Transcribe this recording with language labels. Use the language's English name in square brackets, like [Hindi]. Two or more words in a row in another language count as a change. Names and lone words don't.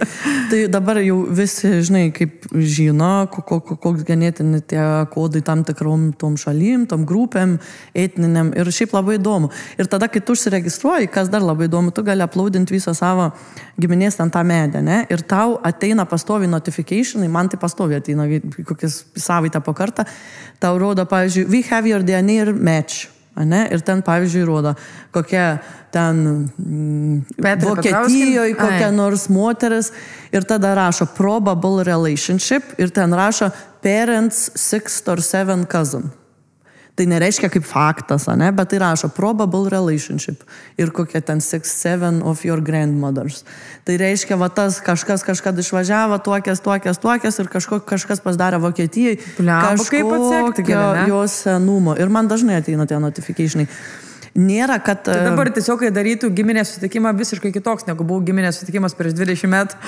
[Lithuanian] Tai dabar jau visi, žinai, kaip žino, koks genetinį tie kodai tam tikrom tom šalim, tom grupėm, etniniam ir šiaip labai įdomu. Ir tada, kai tu užsiregistruoji, kas dar labai įdomu, tu gali uploadinti visą savo giminės ten tą medę, ne? Ir tau ateina pastovi notificationai, man tai pastovi ateina kokias savaitę po kartą, tau rodo, pavyzdžiui, [English] we have your DNA match. [Lithuanian] Ne? Ir ten, pavyzdžiui, rodo, kokia ten Vokietijoje kokia nors moteris ir tada rašo [English] probable relationship [Lithuanian] ir ten rašo [English] parents 6 or 7 cousin. [Lithuanian] Tai nereiškia kaip faktas, ne? Bet tai rašo [English] probable relationship [Lithuanian] ir kokia ten [English] 6-7 of your grandmothers. [Lithuanian] Tai reiškia, va tas kažkas kažkada išvažiavo, tuokės ir kažkas pasidarė Vokietijai kažkokio jos senumo. Ir man dažnai ateina tie notificationai. Nėra, kad... Tai dabar tiesiog, kai darytų giminės susitikimą visiškai kitoks, negu buvo giminės susitikimas prieš 20 metų.